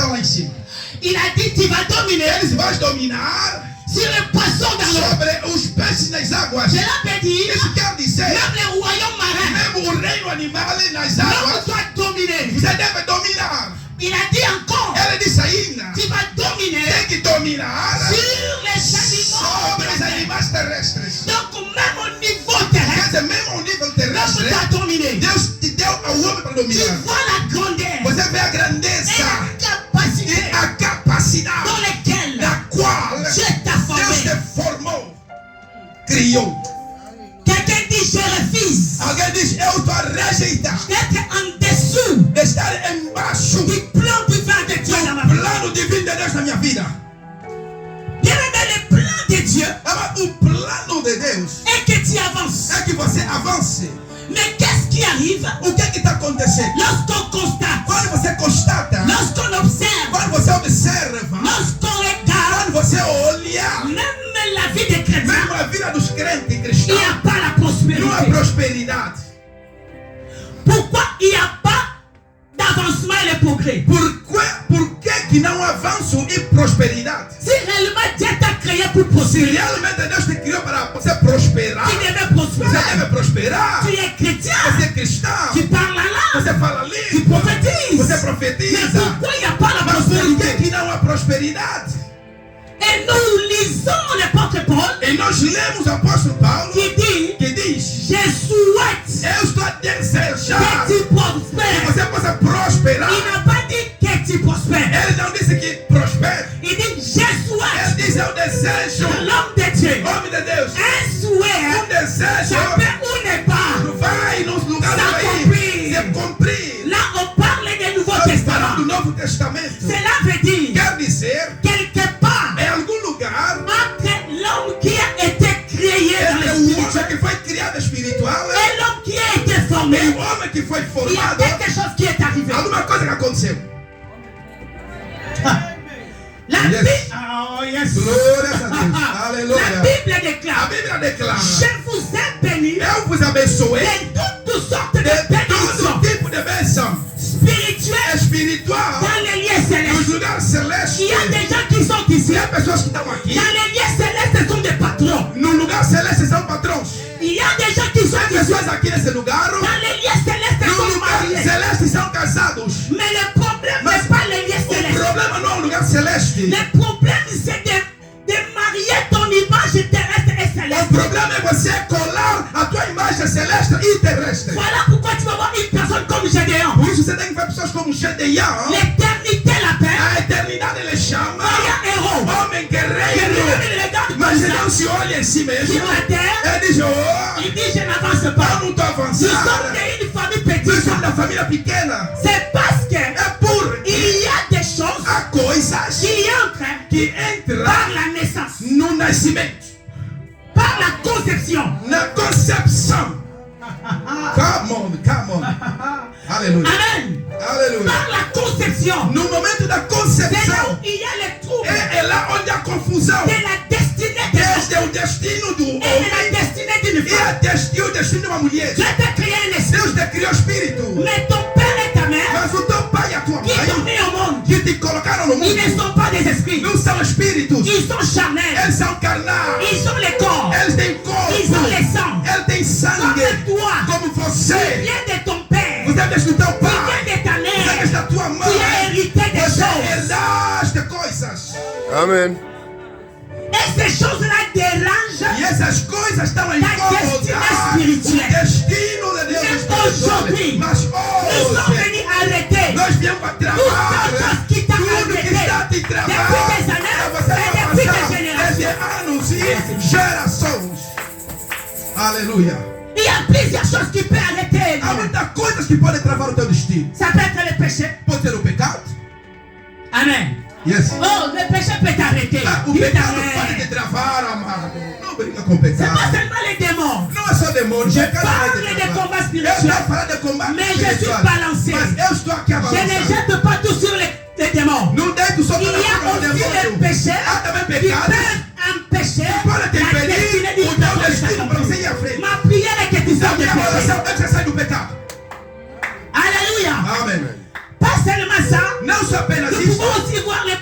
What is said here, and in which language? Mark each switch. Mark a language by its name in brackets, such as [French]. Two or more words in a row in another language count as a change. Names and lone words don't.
[Portuguese] cima. [French] Il a dit, tu vas dominer [Portuguese] Eles vão dominar [French] sur les poissons dans l'eau. [Portuguese] sobre os peixes nas águas. [French] Cela veut dire, [Portuguese] Isso quer dizer, [French] même les royaumes marins, [Portuguese] mesmo o reino animal nas [French] l'homme [Portuguese] águas, [French] doit dominer. [Portuguese] você deve dominar. [French] Il a dit encore, [Portuguese] Ela disse ainda, [French] tu vas dominer [Portuguese] tem que dominar [French] sur les animaux [Portuguese] sobre [French] de [Portuguese] os [French] la terre. [Portuguese] animais terrestres. [French] Donc, même au niveau [Portuguese] Quer [French] terrestre, [Portuguese] dizer, mesmo ao nível [French] l'homme [Portuguese] terrestre, [French] doit dominer. [Portuguese] Deus te deu ao homem para [French] Tu [Portuguese] dominar. [French] vois la grandeur [Portuguese] Você vê a [French] et [Portuguese] grandeza [French] la capacité [Portuguese] e a capacidade [French] dans lesquelles [Portuguese] da qual [French] Dieu t'a [Portuguese] Deus [French] formé. [Portuguese] te formou, criou. [French] Quelqu'un dit, je refuse [Portuguese] Alguém diz, eu estou a rejeitar [French] d'être en dessous [Portuguese] de estar embaixo [French] du plan divin de Dieu dans ma vie. [Portuguese] plano divino de Deus na minha vida. [French] Bien aimé, le plan de Dieu [Portuguese] Ama, o plano de Deus [French] est que tu avances. [Portuguese] é que você avance. [French] Mais qu'est-ce qui arrive [Portuguese] O que está acontecendo? [French] lorsqu'on constate, [Portuguese] Quando você constata, [French] lorsqu'on observe, [Portuguese] quando você observa, [French] lorsqu'on regarde, [Portuguese] quando você olha, [French] même la vie des chrétiens, [Portuguese] mesmo a vida dos crentes [French] il n'y [Portuguese] cristãos, [French] a pas la [Portuguese] não há [French] prospérité. [Portuguese] prosperidade. [French] Pourquoi il n'y a pas d'avancement et de progrès? [Portuguese] Por que não avanço e prosperidade? [French] Si réellement Dieu t'a créé pour [Portuguese] Se [French] prospérer, [Portuguese] realmente Deus te criou para você prosperar, [French] tu devais [Portuguese] você [French] prospérer. [Portuguese] deve prosperar. [French] Tu es chrétien, [Portuguese] Você é cristão, [French] tu parles la langue, [Portuguese] você fala [French] tu [Portuguese] língua, [French] prophétises. [Portuguese] você [French] Mais [Portuguese] profetiza. [French] pourquoi il n'y a pas la [Portuguese] Mas por [French] prospérité? [Portuguese] que não há prosperidade? [French] Et nous lisons l'apôtre Paul [Portuguese] E nós lemos o apóstolo Paulo [French] qui dit, [Portuguese] que diz: [French] je souhaite [Portuguese] eu estou a desejar [French] que tu [Portuguese] que [French] prospères. [Portuguese] você possa prosperar. [French] Il n'a pas dit que tu prospères. [Portuguese] Ele não disse que prospere. [French] Il dit, je [Portuguese] Ele [French] souhaite [Portuguese] diz: eu desejo. [French] que l'homme de Dieu, [Portuguese] Homem de Deus, [French] un souhait, [Portuguese] desejo [French] ça peut ou n'est pas. [Portuguese] vai nos lugares [French] Ça [Portuguese] aí cumprir. se cumprir. [French] Là, on parle du Nouveau [Portuguese] Nós falamos [French] Testament. [Portuguese] do Novo Testamento. [French] Cela veut dire, [Portuguese] Quer dizer, [French] quelque part, [Portuguese] em algum lugar, [French] entre l'homme qui a été créé dans [Portuguese] entre [French] le [Portuguese] o homem [French] spirituel [Portuguese] que foi criado espiritual [French] et l'homme qui a été formé, [Portuguese] e o homem que foi [French] il y a [Portuguese] formado, [French] quelque chose qui est arrivé. [Portuguese] alguma coisa que aconteceu. [French] La [English] Yes. [French] Bible, [English] oh yes. [Portuguese] Glórias a Deus. [French] La [Portuguese] Aleluia. [French] Bible [Portuguese] A [French] déclare, [Portuguese] Bíblia declara: [French] je vous ai béni [Portuguese] eu vos abençoei [French] de toutes sortes de [Portuguese] de [French] bénédictions [Portuguese] todo tipo de bênção [French] spirituelles [Portuguese] espiritual [French] dans les lieux [Portuguese] nos [French] célestes. [Portuguese] lugares celestes. [French] Il y a des gens qui sont ici. [Portuguese] E há pessoas que estão aqui. [French] Dans les lieux célestes, ce sont des patrons. [Portuguese] No lugar celeste são patrões. [French] Il y a des gens qui sont [Portuguese] Há [French] ici. [Portuguese] pessoas aqui nesse lugar. [French] Dans les lieux célestes, [Portuguese] No [French] sont [Portuguese] lugar [French] mariés. [Portuguese] celeste são casados. [French] Mais le problème [Portuguese] Mas [French] n'est pas les lieux [Portuguese] o [French] célestes. [Portuguese] problema não é o lugar celeste. [French] Le problème, c'est de marier ton image terrestre et [Portuguese] O [French] céleste. [Portuguese] problema é você colar a tua imagem celeste e terrestre. [French] Voilà pourquoi tu vas voir une personne comme Gédéon. [Portuguese] Por isso você tem que ver pessoas como Gedeão. [French] L'éternité l'appelle. [Portuguese] A eternidade ele chama [French] Voyant héros. [Portuguese] homem guerreiro. [French] Gédéon, il regarde [Portuguese] Mas [French] comme [Portuguese] ele não [French] ça. [Portuguese] se olha em si mesmo. [French] Sur la terre, [Portuguese] Ele diz: oh, [French] il dit je n'avance [Portuguese] eu [French] pas. [Portuguese] não estou [French] Nous sommes [Portuguese] avançando. [French] d'une famille [Portuguese] Nós [French] petite. [Portuguese] somos da família pequena. [French] C'est parce que [Portuguese] É por [French] il y a des choses [Portuguese] há coisas [French] qui entrent [Portuguese] que entram [French] par la naissance, [Portuguese] no nascimento, [French] par la conception. [Portuguese] na concepção. [English] Come on, come on. [Portuguese] Aleluia. Amen. Aleluia. [French] Par la conception. [Portuguese] No momento da [French] C'est là [Portuguese] concepção, [French] où il y a les troubles [Portuguese] é lá onde há confusão. [French] de la destinée de l'homme [Portuguese] Este é o destino do [French] et de [Portuguese] homem [French] la destinée d'une [Portuguese] e [French] femme. [Portuguese] o destino de uma mulher. [French] Dieu t'a créé un esprit. [Portuguese] Deus te criou espírito, [French] Mais ton père et ta mère [Portuguese] mas o teu pai e a tua [French] qui t'ont [Portuguese] mãe [French] mis au monde, [Portuguese] que te colocaram no [French] ils ne [Portuguese] mundo [French] sont pas des esprits. [Portuguese] não são espíritos, [French] Ils sont charnels. [Portuguese] eles são carnais, [French] Ils ont les corps. [Portuguese] eles têm corpo, [French] Ils ont les sangs. [Portuguese] eles têm sangue, [French] Comme toi. [Portuguese] como [French] Tu [Portuguese] você. [French] viens de ton père. [Portuguese] Você vem do teu [French] Tu [Portuguese] pai, [French] viens de ta [Portuguese] você [French] mère. [Portuguese] vem da tua [French] Tu as [Portuguese] mãe, [French] hérité des [Portuguese] você [French] choses. [Portuguese] herdaste coisas. Amen. [French] Et ces choses-là dérangent. [Portuguese] E essas coisas estão em [French] Ta destinée spirituelle. [Portuguese] o destino de Deus [French] Mais [Portuguese] espiritual. [French] aujourd'hui, [Portuguese] Mas [French] Nous sommes [Portuguese] hoje, [French] venus arrêter [Portuguese] nós viemos para [French] toute [Portuguese] travar [French] chose qui t'a [Portuguese] tudo que [French] arrêté [Portuguese] está a te travar [French] depuis des années [Portuguese] para você [French] et depuis des [Portuguese] avançar [French] générations. [Portuguese] desde anos e gerações. Aleluia. [French] Il y a plusieurs choses qui peuvent arrêter. [Portuguese] Há muitas coisas que podem travar o teu destino. [French] Ça peut être le péché. [Portuguese] Pode ser o pecado. Amen. [English] Yes. [French] Oh, le péché peut t'arrêter. [Portuguese] O [French] Il [Portuguese] pecado [French] t'arrête. [Portuguese] pode te travar, amado. Não brinca com o [French] C'est pas [Portuguese] pecado. [French] seulement les démons. [Portuguese] Não é só demônio. [French] Je [Portuguese] Pecado vai [French] parle [Portuguese] te [French] de [Portuguese] travar. [French] combat [Portuguese] Eu [French] spirituel. [Portuguese] estou falando de combate [French] Mais je suis [Portuguese] espiritual. [French] balancé. [Portuguese] Mas eu estou aqui a [French] Je ne [Portuguese] balançar. [French] jette pas tout sur les démons. [Portuguese] Não deito só [French] Il [Portuguese] para [French] y a [Portuguese] o [French] aussi les [Portuguese] demônio. [French] péchés [Portuguese] Há também [French] qui [Portuguese] pecados [French] peuvent empêcher [Portuguese] para te [French] la destinée [Portuguese] impedir o [French] d'une [Portuguese] teu [French] personne de [Portuguese] destino para você [French] s'accomplir. [Portuguese] ir à frente. [French] Ma prière est que tu [Portuguese] A [French] sors de [Portuguese] minha [French] péché. [Portuguese] oração é que você saia do pecado. [French] Alléluia. [Portuguese] Amém. [French] Pas seulement ça. [Portuguese] Não só apenas [French] Nous [Portuguese] isso. [French] pouvons aussi